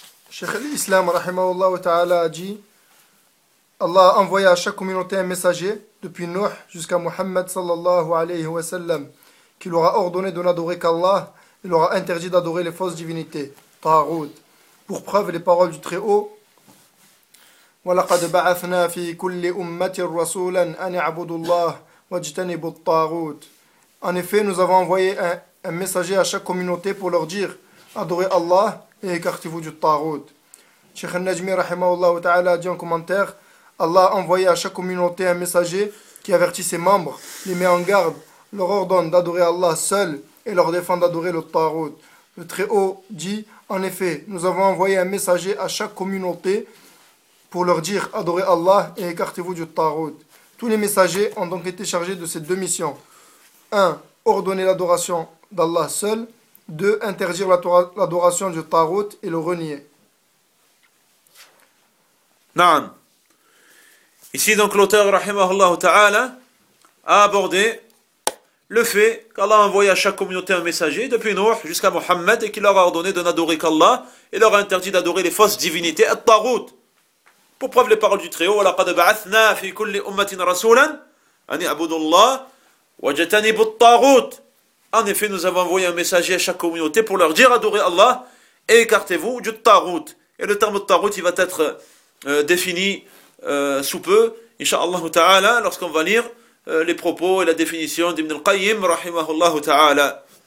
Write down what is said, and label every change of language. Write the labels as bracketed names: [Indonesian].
[French] Cheikh al-Islam, rahimahullah ta'ala, a dit: Allah a envoyé à chaque communauté un messager, depuis Nuh jusqu'à Muhammad sallallahu alayhi wa sallam, qui leur a ordonné de n'adorer qu'Allah et leur a interdit d'adorer les fausses divinités, Tarut. [Arabic] Pour preuve, les paroles du Très-Haut: وَلَقَدْ بَعَثْنَا فِي كُلِّ أُمَّةٍ رَسُولًا أَنِ عَبُدُ اللَّهِ وَجْتَنِبُ الطَّاغُوتِ. [French] En effet, nous avons envoyé un messager à chaque communauté pour leur dire: adorez Allah et écartez-vous du Tarut. Cheikh al-Najmi, rahimahullah ta'ala, a dit en commentaire: Allah a envoyé à chaque communauté un messager qui avertit ses membres, les met en garde, leur ordonne d'adorer Allah seul et leur défend d'adorer le Tarut. Le Très-Haut dit: en effet, nous avons envoyé un messager à chaque communauté pour leur dire: adorez Allah et écartez-vous du Tarut. Tous les messagers ont donc été chargés de ces deux missions. 1. Ordonner l'adoration d'Allah seul. 2. Interdire l'adoration du Tarut et le renier. [Arabic] Naam. [French] Ici donc l'auteur, rahimahullah ta'ala, a abordé le fait qu'Allah a envoyé à chaque communauté un messager, depuis Nuh jusqu'à Mohammed, et qu'il leur a ordonné de n'adorer qu'Allah et leur a interdit d'adorer les fausses divinités, At-Tarut. [Arabic] Pour preuve les paroles du Très-Haut: وَلَقَدْ بَعَثْنَا فِي كُلِّ أُمَّةٍ رَسُولًا أَنِ عَبُدُ اللَّهِ وَجَتَنِبُ الطَّاغُوتِ. [French] En effet, nous avons envoyé un messager à chaque communauté pour leur dire: adorez Allah et écartez-vous du Tarut. Et le terme Tarut, il va être défini sous peu, Inch'Allah ta'ala, lorsqu'on va lire les propos et la définition d'Ibn al-Qayyim, rahimahullah ta'ala.